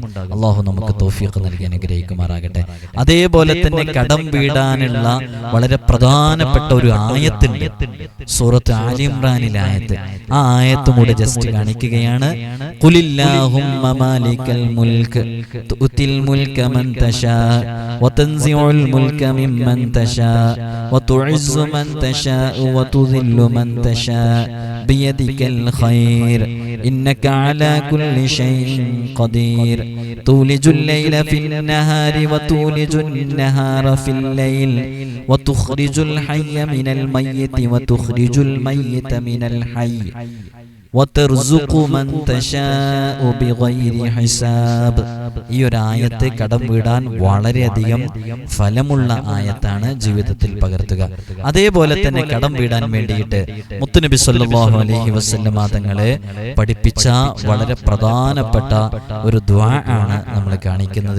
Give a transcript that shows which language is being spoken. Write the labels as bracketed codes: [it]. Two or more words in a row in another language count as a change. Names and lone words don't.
[ml] അള്ളാഹു നമുക്ക് തൗഫീഖ് നൽകി അനുഗ്രഹിക്കുമാറാകട്ടെ. അതേപോലെ തന്നെ കടം വീടാനുള്ള വളരെ പ്രധാനപ്പെട്ട ഒരു ആയത്തുണ്ട്, സൂറത്ത് ആലി ഇംറാനിലെ ആയത്ത്. ആ ആയത്തും കൂടെ ജസ്റ്റ് കാണിക്കുകയാണ്. [ar] قل اللهم مالك الملك تؤتي الملك من تشاء وتنزع الملك ممن تشاء وتعز من تشاء وتذل من تشاء بيدك الخير إنك على كل شيء قدير تولج الليل في النهار وتولج النهار في الليل وتخرج الحي من الميت وتخرج الميت من الحي وترزق من تشاء بغير حساب. [ml] ഈ ഒരു ആയത്ത് കടം വീടാൻ വളരെയധികം ഫലമുള്ള ആയത്താണ്, ജീവിതത്തിൽ പകർത്തുക. അതേപോലെ തന്നെ കടം വീടാൻ വേണ്ടിയിട്ട് മുത്തുനബി [ar] صلى الله عليه وسلم [ml] തങ്ങളെ പഠിപ്പിച്ച വളരെ പ്രധാനപ്പെട്ട ഒരു ദുആ ആണ് നമ്മൾ കാണിക്കുന്നത്.